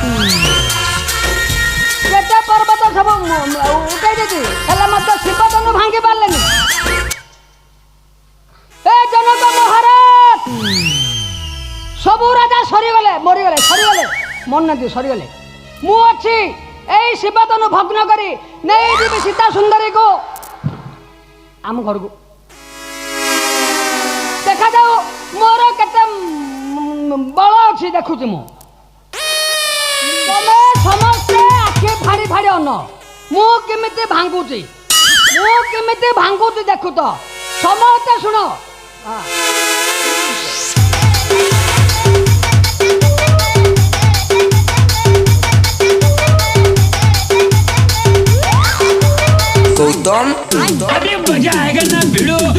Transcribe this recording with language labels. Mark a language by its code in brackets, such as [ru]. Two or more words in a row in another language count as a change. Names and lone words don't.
[bn] কেতে পর্বত সব উঠাই দিয়েছি [or] ହେଲେ ମଧ୍ୟ ଶିବଧନୁ ଭାଙ୍ଗି ପାରିଲେନି ଏ ଜନକ ମହାରାଜ ସବୁ ରାଜା ସରିଗଲେ ମରିଗଲେ ସରିଗଲେ ମନ ନାହାନ୍ତି ସରିଗଲେ ମୁଁ ଅଛି ଏଇ ଶିବଧନୁ ଭଗ୍ନ କରି ନେଇଯିବି ସୀତା ସୁନ୍ଦରୀକୁ ଆମ ଘରକୁ ଦେଖାଯାଉ ମୋର କେତେ ବଳ ଅଛି ଦେଖୁଛି ମୁଁ ତମେ ସମସ୍ତେ ଆଖି ଫାଡ଼ି ଫାଡ଼ି ଅନ ମୁଁ କେମିତି ଭାଙ୍ଗୁଛି ଦେଖୁ ତ ସମସ୍ତେ ଶୁଣ [hi] गौतम अरे मजा आएगा ना भिड़ो।